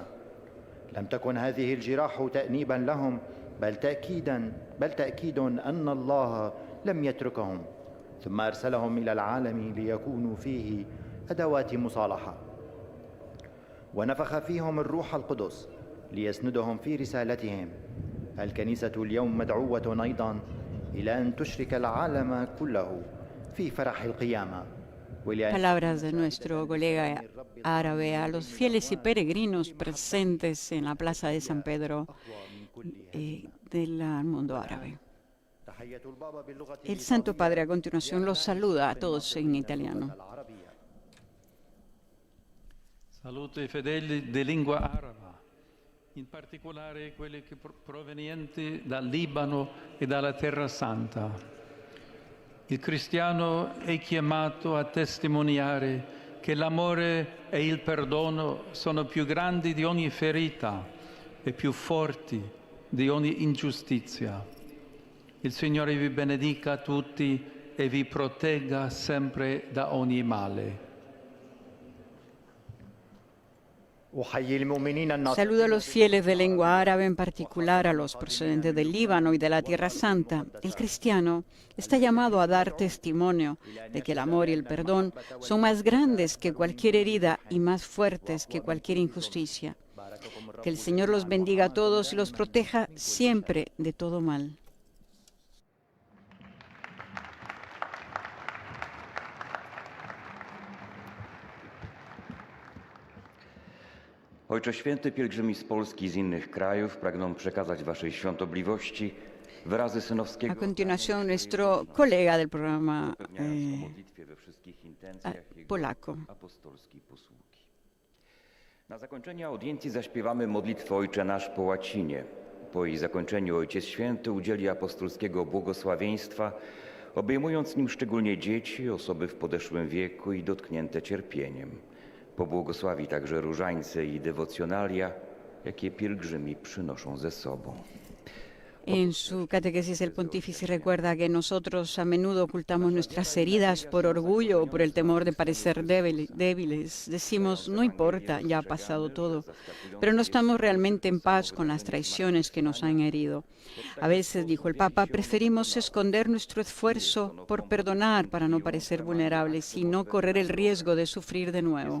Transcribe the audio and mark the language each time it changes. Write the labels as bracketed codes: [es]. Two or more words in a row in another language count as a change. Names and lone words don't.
[ar] لم تكن هذه الجراح تأنيبا لهم بل تأكيد أن الله لم يتركهم، ثم أرسلهم إلى العالم ليكونوا فيه أدوات مصالحة، ونفخ فيهم الروح القدس ليسندهم في رسالتهم. الكنيسة اليوم مدعوة أيضا إلى أن تشرك العالم كله في فرح القيامة. [es] Palabras de nuestro colega árabe a los fieles y peregrinos presentes en la plaza de San Pedro del mundo árabe. El Santo Padre a continuación los saluda a todos en italiano. [it] Saluto ai fedeli di lingua araba, in particolare quelli provenienti dal Libano e dalla Terra Santa. Il cristiano è chiamato a testimoniare che l'amore e il perdono sono più grandi di ogni ferita e più forti di ogni ingiustizia. Il Signore vi benedica tutti e vi protegga sempre da ogni male. [es] Saludo a los fieles de lengua árabe, en particular a los procedentes del Líbano y de la Tierra Santa. El cristiano está llamado a dar testimonio de que el amor y el perdón son más grandes que cualquier herida y más fuertes que cualquier injusticia. Que el Señor los bendiga a todos y los proteja siempre de todo mal. [pl] Ojcze Święty, pielgrzymi z Polski i z innych krajów pragną przekazać Waszej Świątobliwości wyrazy synowskiego. [es] A continuación, nuestro colega del programa polaco. [pl] Apostolskiej posługi. Na zakończenie audiencji zaśpiewamy modlitwę Ojcze Nasz po łacinie. Po jej zakończeniu Ojciec Święty udzieli apostolskiego błogosławieństwa, obejmując nim szczególnie dzieci, osoby w podeszłym wieku i dotknięte cierpieniem. Pobłogosławi także różańce i dewocjonalia, jakie pielgrzymi przynoszą ze sobą. [es] En su catequesis el pontífice recuerda que nosotros a menudo ocultamos nuestras heridas por orgullo o por el temor de parecer débiles. Decimos, no importa, ya ha pasado todo, pero no estamos realmente en paz con las traiciones que nos han herido. A veces, dijo el Papa, preferimos esconder nuestro esfuerzo por perdonar para no parecer vulnerables y no correr el riesgo de sufrir de nuevo.